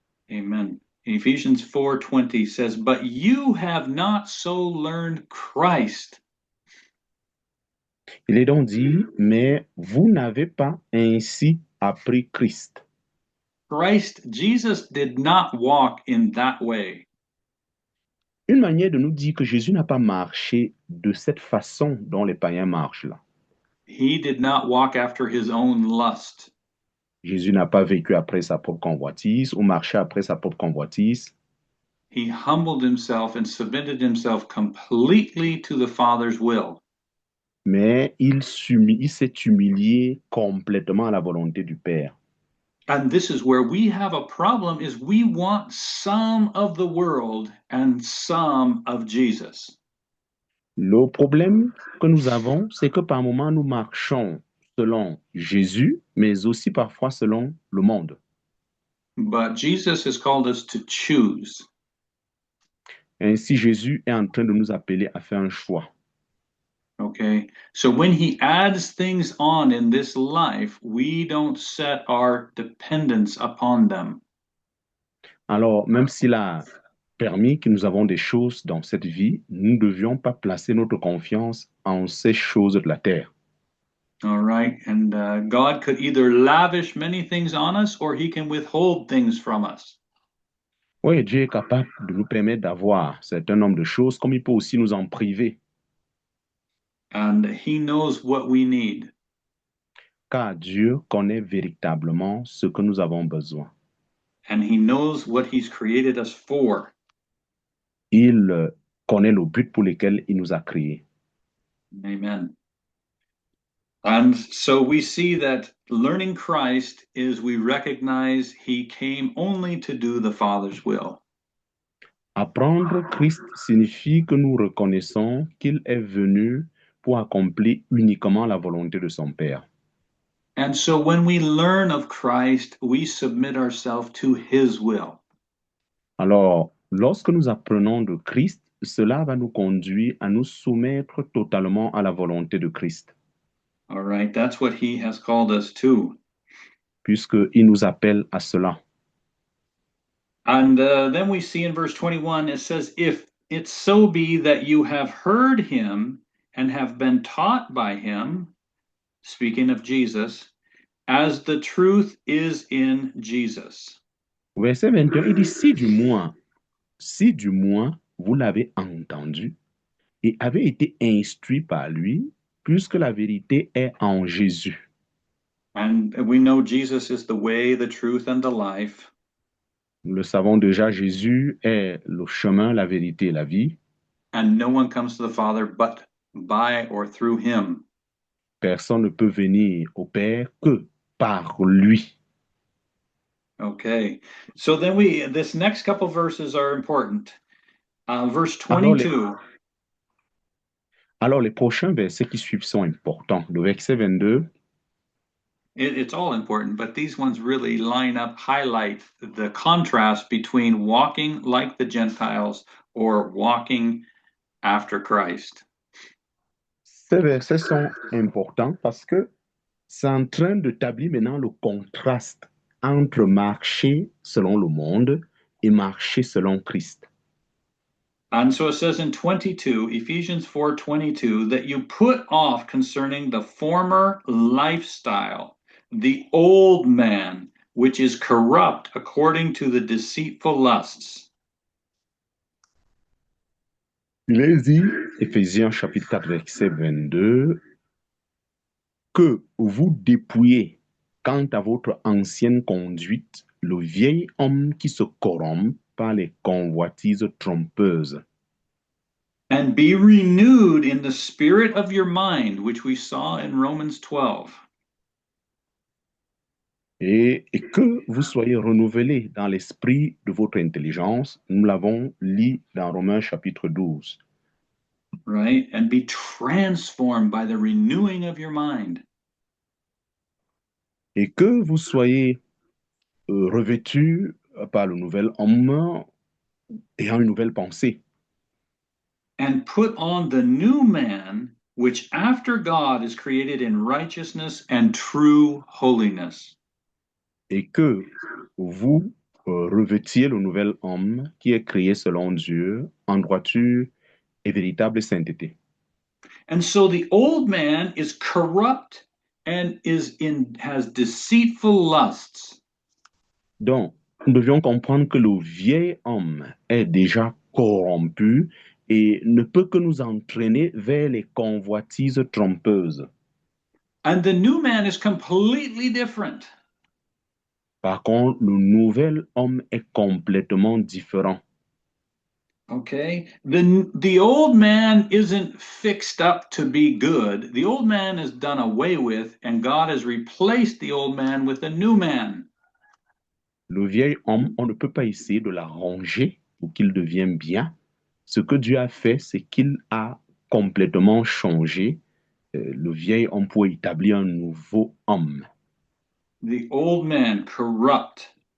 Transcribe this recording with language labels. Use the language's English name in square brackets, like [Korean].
[English] Amen. Ephesians 4:20 says, "But you have not so learned Christ." [French] Il est donc dit, mais vous n'avez pas ainsi appris Christ. [English] Jesus did not walk in that way. [French] Une manière de nous dire que Jésus n'a pas marché de cette façon dont les païens marchent là. [English] He did not walk after his own lust. [French] Jésus n'a pas vécu après sa propre convoitise ou marché après sa propre convoitise. [English] He humbled himself and submitted himself completely to the Father's will. [French] Mais il s'est humilié complètement à la volonté du Père. [English] And this is where we have a problem is we want some of the world and some of Jesus. [French] Le problème que nous avons, c'est que par moments, nous marchons selon Jésus, mais aussi parfois selon le monde. [English] But Jesus has called us to choose. [French] Ainsi, Jésus est en train de nous appeler à faire un choix. [English] Okay. So when he adds things on in this life, we don't set our dependence upon them. [French] Alors, même s'il a permis que nous avons des choses dans cette vie, nous ne devions pas placer notre confiance en ces choses de la terre. [English] All right. And God could either lavish many things on us or he can withhold things from us. [French] Oui, Dieu est capable de nous permettre d'avoir un certain nombre de choses, comme il peut aussi nous en priver, [English] And he knows what we need. [French] car Dieu connaît véritablement ce que nous avons besoin. [English] And he knows what he's created us for. [French] Il connaît le but pour lequel il nous a créés. [English] Amen. And so we see that learning Christ is we recognize he came only to do the Father's will. [French] Apprendre Christ signifie que nous reconnaissons qu'il est venu pour accomplir uniquement la volonté de son Père. [English] And so when we learn of Christ, we submit ourselves to his will. [French] Alors, lorsque nous apprenons de Christ, cela va nous conduire à nous soumettre totalement à la volonté de Christ, [English] All right, that's what he has called us to. [French] puisqu'il nous appelle à cela. [English] And then we see in verse 21, it says, "If it so be that you have heard him and have been taught by him," speaking of Jesus, "as the truth is in Jesus." [French] Verset 21, il dit, si du moins vous l'avez entendu et avez été instruit par lui, puisque la vérité est en Jésus. [English] And we know Jesus is the way, the truth, and the life. [French] Nous le savons déjà, Jésus est le chemin, la vérité et la vie. [English] And no one comes to the Father but by or through him. [French] Personne ne peut venir au Père que par lui. [English] Okay. So then this next couple verses are important. Verse [French] Alors, [English] 22. [French] Alors, les prochains versets qui suivent sont importants. Le verset 22, [English] It's all important, but these ones really line up, highlight the contrast between walking like the Gentiles or walking after Christ. [French] ces versets sont importants parce que c'est en train d'établir maintenant le contraste entre marcher selon le monde et marcher selon Christ. [English] And so it says in 22, Ephesians 4:22, that you put off concerning the former lifestyle, the old man, which is corrupt according to the deceitful lusts. [French] Il est dit, Éphésiens chapitre 4, verset 22, que vous dépouillez, quant à votre ancienne conduite, le vieil homme qui se corrompt par les convoitises trompeuses. [English] And be renewed in the spirit of your mind, which we saw in Romans 12. [French] Et que vous soyez renouvelés dans l'esprit de votre intelligence. Nous l'avons lu dans Romains chapitre 12. [English] Right? And be transformed by the renewing of your mind. [French] Et que vous soyez revêtus par le nouvel homme ayant une nouvelle pensée. [English] And put on the new man, which after God is created in righteousness and true holiness. [French] Et que vous revêtiez le nouvel homme qui est créé selon Dieu en droiture et véritable sainteté. [English] And so the old man is corrupt and has deceitful lusts. [French] Donc, nous devions comprendre que le vieil homme est déjà corrompu et ne peut que nous entraîner vers les convoitises trompeuses. [English] And the new man is completely different. [French] Par contre, le nouvel homme est complètement différent. [English] Okay? The old man isn't fixed up to be good. The old man is done away with, and God has replaced the old man with a new man. [French] Le vieil homme, on ne peut pas essayer de l'arranger pour qu'il devienne bien. Ce que Dieu a fait, c'est qu'il a complètement changé le vieil homme pour établir un nouveau homme. [English] The old man corrupt.